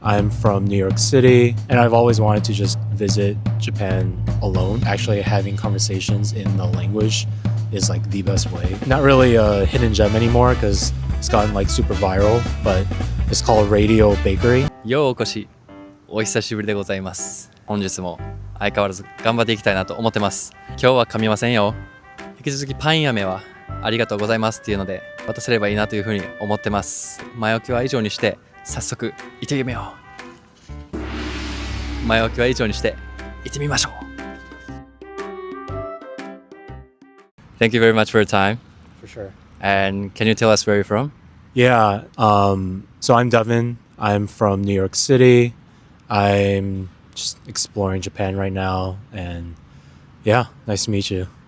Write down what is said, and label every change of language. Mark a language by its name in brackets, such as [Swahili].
[English] I'm from New York City, and I've always wanted to just visit Japan alone. Actually, having conversations in the language is like the best way. Not really a hidden gem anymore because it's gotten like super viral, but it's called Radio Bakery. [Japanese] ようお越し、お久しぶりでございます。本日も相変わらず頑張っていきたいなと思ってます。今日は噛みませんよ。引き続きパンやめはありがとうございますっていうので渡せればいいなというふうに思ってます。前置きは以上にして早速行ってみよう。前置きは以上にして行ってみましょう。 [English] Thank you very much for your time. For sure. And can you tell us where you're from? Yeah, so I'm Devin. I'm from New York City. I'm just exploring Japan right now, and yeah, nice to meet you.